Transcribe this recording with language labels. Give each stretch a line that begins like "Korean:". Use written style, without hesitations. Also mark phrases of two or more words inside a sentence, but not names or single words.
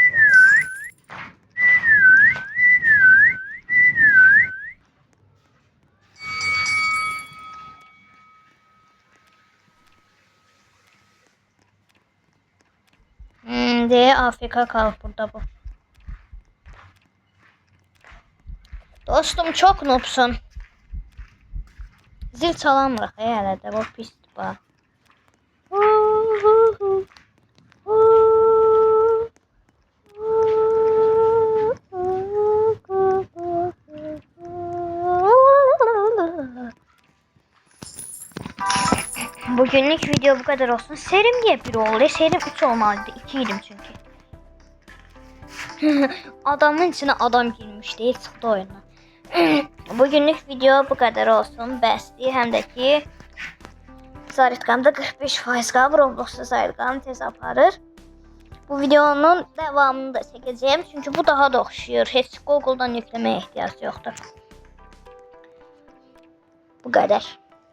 Turkish: De Afrika kalıb burada bu. Dostum çok noobsun.
Azerbaijani: Zil çalamırıq hələ də bu pisdir bax.
Turkish: Bugünlük video bu kadar olsun. Serim niye 1 oldu? Serim 3 olmalıydı. 2 idim çünkü. Adamın içine adam girmişti. Hiç çıktı oyuna. Bugünlük video bu kadar olsun.
Azerbaijani: Bəsdir. Həm də ki Zaritqamda 45% qalıb. Robloxda Zaritqam tez aparır. Bu videonun devamını da çəkəcəyəm. Çünki bu daha da oxşuyur. Heç Google'dan yükləməyə ehtiyac yoxdur. Bu qədər.